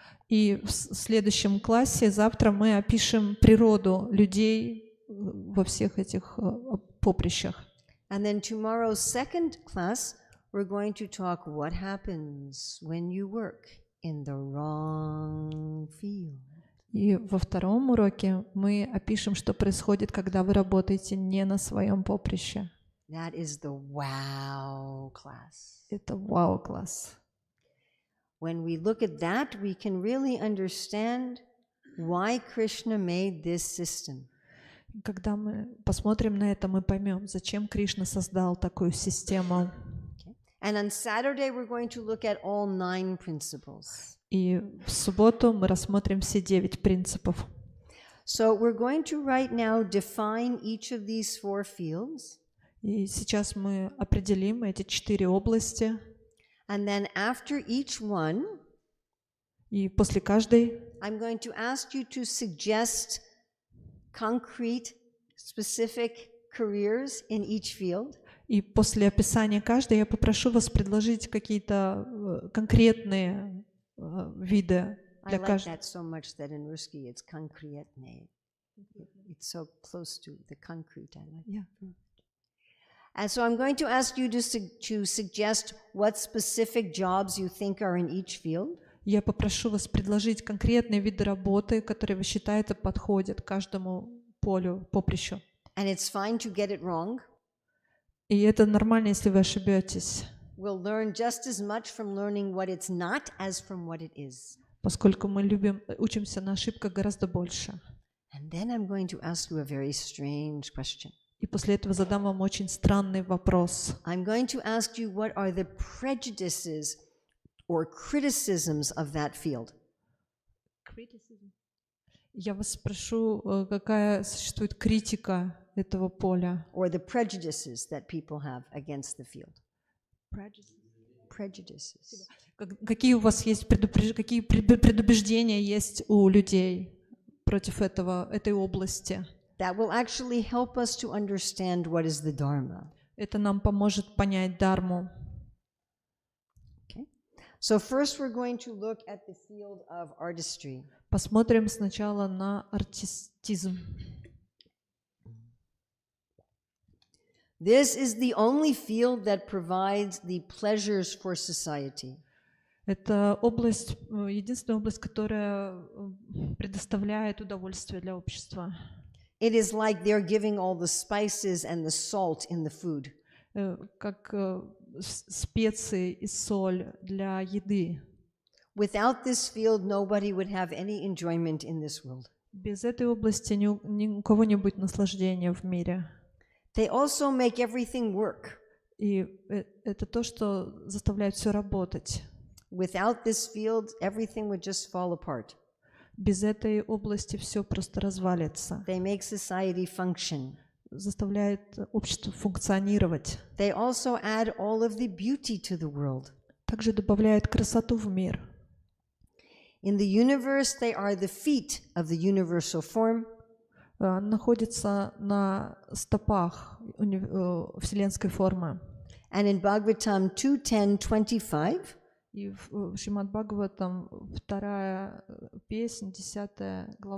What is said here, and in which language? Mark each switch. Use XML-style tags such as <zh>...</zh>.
<ru>И в следующем классе завтра мы опишем природу людей во всех этих поприщах.</ru> <en>And then tomorrow's second class, we're going to talk what happens when you work in the wrong field.</en> <ru>И во втором уроке мы опишем, что происходит, когда вы работаете не на своем поприще.</ru> <en>That is the wow class.</en> <ru>Это вау-класс.</ru> <en>When we look at that, we can really understand why Krishna made this system.</en> <ru>Когда мы посмотрим на это, мы поймем, зачем Кришна создал такую систему.</ru> <en>And on Saturday, we're going to look at all 9 principles.</en> <ru>И в субботу мы рассмотрим все 9 принципов.</ru> <en>So we're going to right now define each of these 4 fields.</en> <ru>И сейчас мы определим эти 4 области.</ru> <en>And then after each one,</en> <ru>И после каждой</ru> <en>I'm going to ask you to suggest concrete, specific careers in each field.</en> <ru>И после описания каждой я попрошу вас предложить какие-то конкретные виды</ru> <en>I</en> <ru>для</ru> <en>like</en> <ru>каждого.</ru> <en>that so much that in Ruski it's concretne. It's so close to the concrete. I like. Yeah. And so I'm going to ask you to suggest what specific jobs you think are in each field.</en> <ru>Я попрошу вас предложить конкретные виды работы, которые вы считаете подходят каждому полю, поприщу.</ru> <en>And it's fine to get it wrong.</en> <ru>И это нормально, если вы ошибетесь,</ru> <en>We'll learn just as much from learning what it's not as from what it is.</en> <ru>поскольку мы учимся на ошибках гораздо больше.</ru> <en>And then I'm going to ask you a very strange question.</en> <ru>И после этого задам вам очень странный вопрос.</ru> <en>I'm going to ask you what are the prejudices or criticisms of that field.</en> <ru>Я вас спрошу, какая существует критика этого поля?</ru> <en>Or the prejudices that people have against the field. Prejudices.</en> <ru>Какие у вас есть предубеждения есть у людей против этой области?</ru> <en>That will actually help us to understand what is the Dharma.</en> <ru>Это нам поможет понять Дхарму.</ru> <en>Okay. So first we're going to look at the field of artistry.</en> <ru>Посмотрим сначала на артистизм.</ru> <en>This is the only field that provides the pleasures for society.</en> <ru>Это область, единственная область, которая предоставляет удовольствие для общества.</ru> <en>It is like they're giving all the spices and the salt in the food.</en> <ru>Как специи и соль для еды.</ru> <en>Without this field, nobody would have any enjoyment in this world.</en> <ru>Без этой области ни у кого не будет наслаждения в мире.</ru> <en>They also make everything work.</en> <ru>И это то, что заставляет все работать.</ru> <en>Without this field, everything would just fall apart.</en> <ru>Без этой области все просто развалится.</ru> <en>They make society function.</en> <ru>Заставляет общество функционировать.</ru> <en>They also add all of the beauty to the world.</en> <ru>Также добавляет красоту в мир.</ru> <en>In the universe, they are the feet of the universal form.</en> <ru>Находится на стопах вселенской формы.</ru> <en>And in Bhagavatam 2.10.25,</en> <ru>и в Шримад Бхагаватам 2 песнь, 10 глава,</ru>